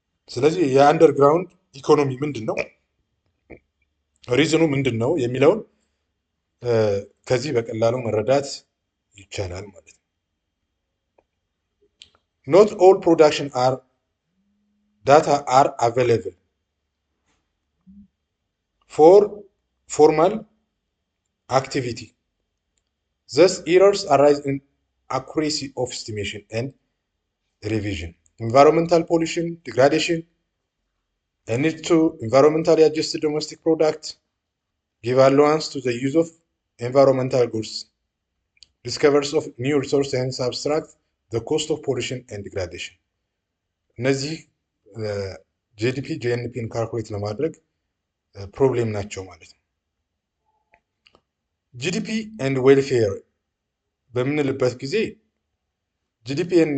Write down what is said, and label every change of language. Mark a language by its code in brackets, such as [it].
[am] ስለዚህ የአንደርግራውንድ ኢኮኖሚ ምንድን ነው፣ ሪዝኑ ምንድን ነው የሚለውን ከዚህ በቀላሉ መረዳት ይቻላል ማለት ነው። [en] ኖት ኦል ፕሮዳክሽን ዳታ አር አቬይላብል ፎር ፎርማል አክቲቪቲ። thus errors arise in accuracy of estimation and revision. Environmental pollution, degradation, a need to environmentally adjusted domestic product, give allowance to the use of environmental goods, discoveries of new resource and subtract the cost of pollution and degradation. [am] እነዚህ ጂዲፒ ጂኤንፒን ካልኩሌት ለማድረግ ፕሮብሌም ናቸው ማለት ነው። ጂዲፒ ኤንድ ዌልፌር በምንልበት ጊዜ ጂዲፒ